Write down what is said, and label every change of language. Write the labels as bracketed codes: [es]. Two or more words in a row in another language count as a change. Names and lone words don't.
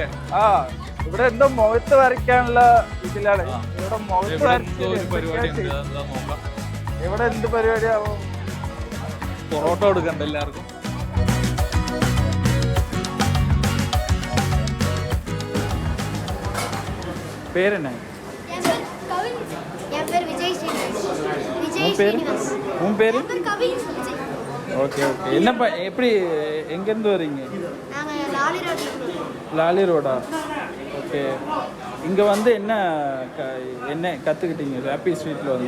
[ml] ഇവിടെ എന്തോ മുഖത്ത് വരയ്ക്കാനുള്ള ഇതിലാണ്. ഇവിടെ മുഖത്ത് പരിപാടി ഉണ്ട്, എന്താ നോക്കാം. ഇവിടെ എന്ത് പരിപാടിയാവോ? പൊറോട്ട കൊടുക്കണ്ട എല്ലാവർക്കും. പേരെന്നാ? [ta] உன் பேரு? [en] okay okay. [ta] என்னப்பா எப்படி எங்கேருந்து வரீங்க? லாலி ரோடா? ஓகே. இங்கே வந்து என்ன என்ன கற்றுக்கிட்டீங்க ஹாப்பி ஸ்ட்ரீட்டில் வந்து?